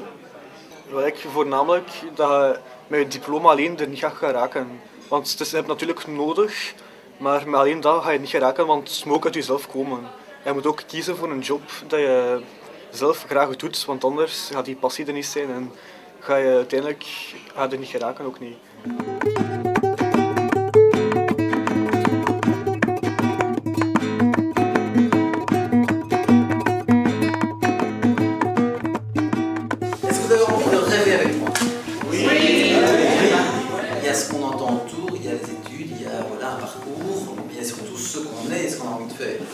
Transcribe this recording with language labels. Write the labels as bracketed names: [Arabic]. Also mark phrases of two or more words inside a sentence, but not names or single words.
[Dutch] Wel, ik voornamelijk dat je met je diploma alleen er niet gaat geraken. Want het is natuurlijk nodig, maar met alleen dat ga je niet geraken, want het moet ook uit jezelf komen. Je moet ook kiezen voor een job dat je zelf graag doet, want anders gaat die passie er niet zijn en ga je uiteindelijk er niet geraken, ook niet. [French] Est-ce que vous avez envie de rêver avec moi? Oui. Il y a ce qu'on entend autour, il y a les études, il y a voilà, un parcours, mais il y a surtout ce qu'on est et ce qu'on a envie de faire.